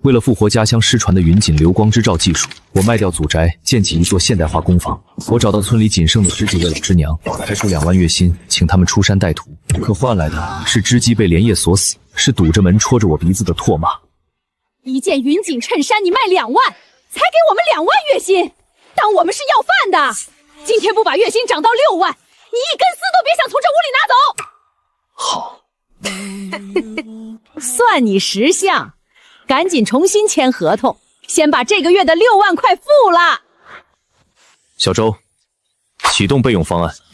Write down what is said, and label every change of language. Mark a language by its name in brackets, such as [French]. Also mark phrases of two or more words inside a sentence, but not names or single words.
[Chinese] 為了復活家鄉失傳的雲錦流光之罩技術，我賣掉祖宅，建起一座現代化工坊。我找到村裡僅剩的10幾位老師娘，開出2萬月薪，請他們出山帶徒。可換來的是織機被連夜鎖死，是堵着门戳着我鼻子的唾骂。一件云锦襯衫你賣2萬，才给我们2万月薪，當我們是要飯的？今天不把月薪漲到6萬，你一根絲都別想從這屋裡拿走。好，算你識相。趕緊重新簽合同，先把這個月的6萬塊付了。小周，啟動備用方案。